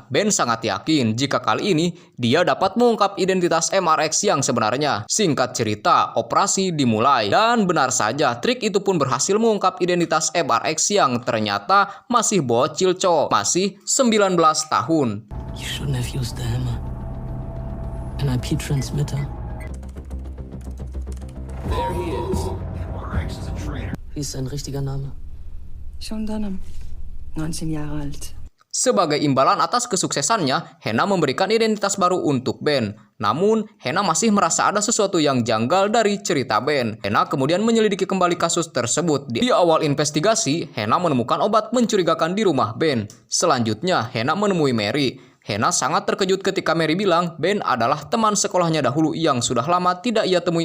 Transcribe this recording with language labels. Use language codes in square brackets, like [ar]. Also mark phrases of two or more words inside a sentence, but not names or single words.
[id] Ben sangat yakin jika kali ini dia dapat mengungkap identitas MRX yang sebenarnya. Singkat cerita, operasi dimulai. Dan benar saja, trik itu pun berhasil mengungkap identitas MRX yang ternyata masih bocil masih 19 tahun. [en] You shouldn't have used the hammer. An IP transmitter. There he is. MRX is a traitor. [de] Wie ist sein richtiger Name? Sean Dunham, 19 Jahre alt. [id] Sebagai imbalan atas kesuksesannya, Hena memberikan identitas baru untuk Ben. Namun, Hena masih merasa ada sesuatu yang janggal dari cerita Ben. Hena kemudian menyelidiki kembali kasus tersebut. Di awal investigasi, Hena menemukan obat mencurigakan di rumah Ben. Selanjutnya, Hena menemui Mary. Hena sangat terkejut ketika Mary bilang Ben adalah teman sekolahnya dahulu yang sudah lama tidak ia temui.